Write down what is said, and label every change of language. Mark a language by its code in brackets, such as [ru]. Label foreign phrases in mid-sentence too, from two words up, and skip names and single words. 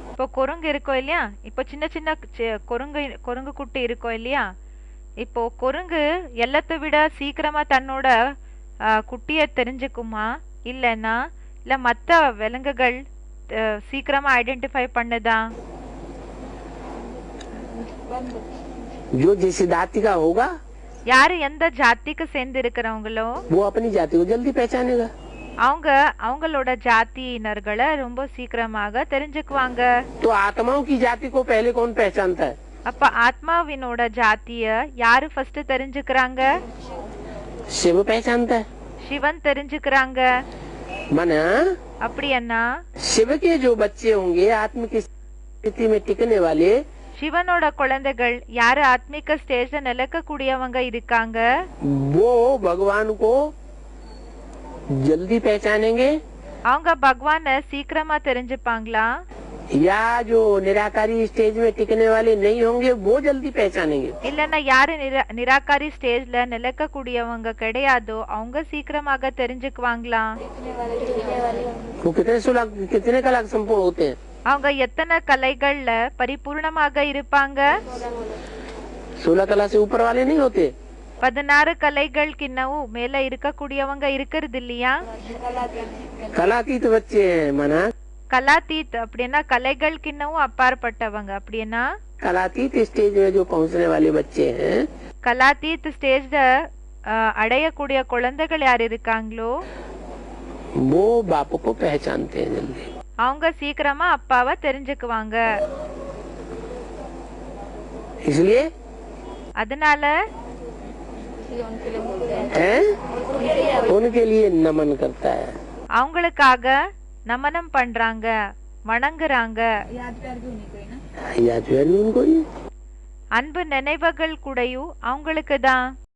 [ta] இப்போ குரங்கு இருக்கும் இல்லையா, இப்போ சின்ன சின்ன குரங்கு குட்டி இருக்கும் இல்லையா, இப்போ குரங்கு எல்லாத்தை விட சீக்கிரமா தன்னோட குட்டிய தெரிஞ்சுக்குமா, இல்லைன்னா இல்ல மத்த விலங்குகள் சீக்கிரமா ஐடென்டிஃபை பண்ணுதா? [hi] जो जिस जाति का होगा, [ta] யாரு எந்த ஜாதிக்கு சேர்ந்து இருக்கிறவங்களோ [hi] वो अपनी जाति को जल्दी पहचानेगा. [ta] அவங்க அவங்களோட ஜாதியினர்களை ரொம்ப சீக்கிரமாக தெரிஞ்சுக்குவாங்க. [hi] तो आत्माओं की जाति को पहले कौन पहचानता है? [ta] அப்ப ஆத்மாவினோட ஜாதிய யாரு ஃபர்ஸ்ட் தெரிஞ்சுக்கிறாங்க? [hi] शिव पहचानता है. [ta] சிவன் தெரிஞ்சுக்கிறாங்க. [hi] मना [ta] அப்படின்னா [hi] शिव के जो बच्चे होंगे आत्म की स्थिति में टिकने वाले, [ta] சிவனோட குழந்தைகள் யாரு ஆத்மிக ஸ்டேஜ்ல நிலைக்க கூடியவங்க இருக்காங்க, [hi] वो भगवान को जल्दी पहचानेंगे. [ta] அவங்க பகவான சீக்கிரமா தெரிஞ்சுப்பாங்களா? [hi] या जो निराकारी स्टेज में टिकने वाले नहीं होंगे वो जल्दी पहचानेंगे. [ta] இல்லன்னா யாரு நிராகாரி ஸ்டேஜ்ல நிலைக்க கூடியவங்க கிடையாதோ அவங்க சீக்கிரமாக தெரிஞ்சுக்குவாங்களா? [hi] वो कितने कला संपूर्ण होते हैं? [ta] அவங்க எத்தனை கலைகள்ல பரிபூர்ணமாக இருப்பாங்க? [hi] 16 कला से ऊपर वाले नहीं होते. [ta] 16 கலைகளுக்கின்னவு மேல இருக்கக்கூடியவங்க இருக்கிறது இல்லையா? [hi] कलातीत बच्चे हैं मना। [ta] கலாதீத் அப்படின்னா கலைகளுக்கின்னவும் அப்பாற்பட்டவங்க அப்படின்னா [hi] कलातीत स्टेज में जो पहुंचने वाले बच्चे हैं [ta] கலாதீத் ஸ்டேஜ்ல அடையக்கூடிய குழந்தைகள் யார் இருக்காங்களோ [hi] वो बाप को पहचानते हैं जल्दी। [ta] அவங்க சீக்கிரமா அப்பாவை தெரிஞ்சுக்குவாங்க। [hi] इसलिए [ta] அதனால [hi] हैं उनके लिए नमन करता है। [ta] அவங்களுக்காக நமனம் பண்றாங்க, வணங்குறாங்க। [hi] याद भी उनको ही [ta] அன்பு நினைவுகள் கூடயும் அவங்களுக்கு தான்।